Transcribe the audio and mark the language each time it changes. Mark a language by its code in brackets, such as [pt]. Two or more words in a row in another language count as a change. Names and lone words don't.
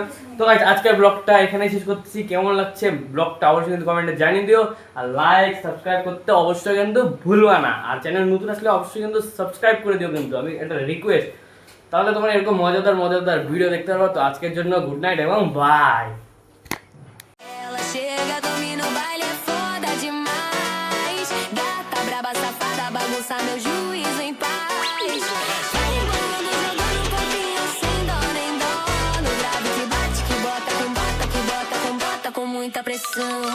[bn] তো গাইস আজকের ব্লগটা এখানেই শেষ করতেছি। কেমন লাগছে ব্লগটা অবশ্যই কিন্তু কমেন্টে জানিয়ে দিও, আর [en] like subscribe [bn] করতে অবশ্যই কিন্তু ভুলবা না। আর চ্যানেল নতুন আসলে অবশ্যই কিন্তু সাবস্ক্রাইব করে দিও, কিন্তু আমি একটা রিকোয়েস্ট, তাহলে তোমরা এরকম মজাদার ভিডিও দেখতে পারবো। তো আজকের জন্য [en] good night [bn] এবং বাই। [pt] Ela chega, domina o baile, é foda demais. Gata, braba, safada, bagunça meu juízo em paz. Vai embolando, jogando copinho sem dó nem dó. No grave que bate, que bota com bota, com muita pressão.